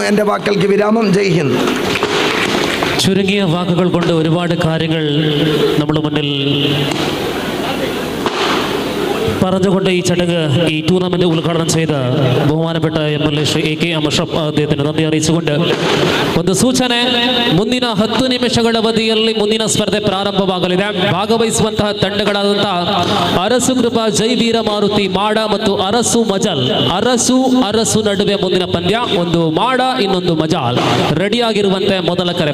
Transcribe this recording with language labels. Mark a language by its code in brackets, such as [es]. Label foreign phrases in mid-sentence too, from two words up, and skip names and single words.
[ml] എൻ്റെ വാക്കൾക്ക് വിരാമം. ജയ് ഹിന്ദ്. ചുരുങ്ങിയ വാക്കുകൾ കൊണ്ട് ഒരുപാട് കാര്യങ്ങൾ നമ്മുടെ മുന്നിൽ പറഞ്ഞുകൊണ്ട് ഈ ചടങ്ങ് ഈ ടൂർണമെന്റ് ഉദ്ഘാടനം ചെയ്ത ബഹുമാനപ്പെട്ട MLA ശ്രീ AK അഷ്റഫ് അദ്ദേഹത്തിന് നന്ദി അറിയിച്ചുകൊണ്ട് [kn] ಒಂದು ಸೂಚನೆ, ಮುಂದಿನ 10 ನಿಮಿಷಗಳ ಅವಧಿಯಲ್ಲಿ ಮುಂದಿನ ಸ್ಪರ್ಧೆ ಪ್ರಾರಂಭವಾಗಲಿದೆ. ಭಾಗವಹಿಸುವಂತಹ ತಂಡಗಳಾದಂತಹ ಅರಸು ಕೃಪಾ ಜೈ ವೀರ ಮಾರುತಿ ಮಾಡ ಮತ್ತು ಅರಸು ಮಜಲ್, ಅರಸು ನಡುವೆ ಮುಂದಿನ ಪಂದ್ಯ. ಒಂದು ಮಾಡ, ಇನ್ನೊಂದು ಮಜಾಲ್. ರೆಡಿ ಆಗಿರುವಂತೆ ಮೊದಲ ಕರೆ.